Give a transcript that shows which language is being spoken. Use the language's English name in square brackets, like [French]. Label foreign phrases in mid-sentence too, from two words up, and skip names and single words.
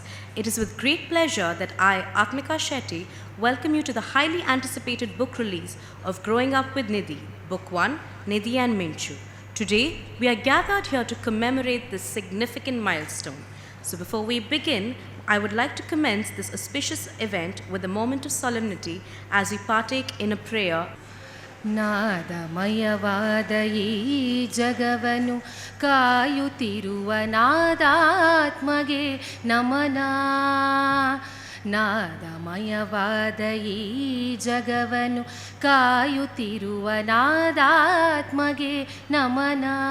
[English] It is with great pleasure that I, Atmika Shetty, welcome you to the highly anticipated book release of Growing Up with Nidhi, Book 1, Nidhi and Minchu. Today, we are gathered here to commemorate this significant milestone. So before we begin, I would like to commence this auspicious event with a moment of solemnity as we partake in a prayer. [Kannada] ನಾದಮಯವಾದ ಈ ಜಗವನು ಕಾಯುತ್ತಿರುವ ನಾದಾತ್ಮಗೆ ನಮನ. ನಾದಮಯವಾದ ಈ ಜಗವನು ಕಾಯುತ್ತಿರುವ ನಾದಾತ್ಮಗೆ ನಮನ.